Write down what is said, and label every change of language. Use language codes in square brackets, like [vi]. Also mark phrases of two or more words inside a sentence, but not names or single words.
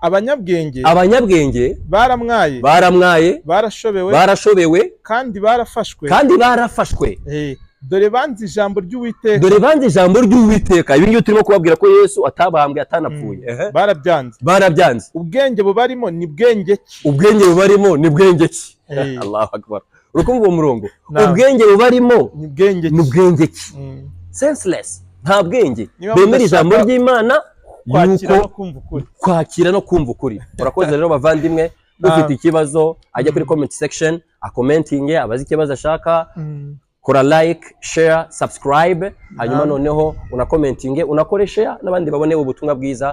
[rw] abanyabwenge baramwaye barashobewe kandi barafashwe dore banze ijambo ry'Uwiteka ibi ngibi turimo kubabwira ko Yesu atabambwe atanapfuye barabyanze ubwenge bubarimo ni bwenge ki [ar] الله أكبر [rw] urukumva uwo murongo ubwenge bubarimo ni bwenge ki senseless nta bwenge bemera ijambo ry'Imana kwakira no kumva ukuri urakoze rero bavandimwe ufite ikibazo ajya kuri [en] comment section [rw] akomentinge abazi ikibazo ashaka kora [en] like share subscribe [rw] hanyuma noneho unakomentinge unakore share n'abandi babone ubutumwa bwiza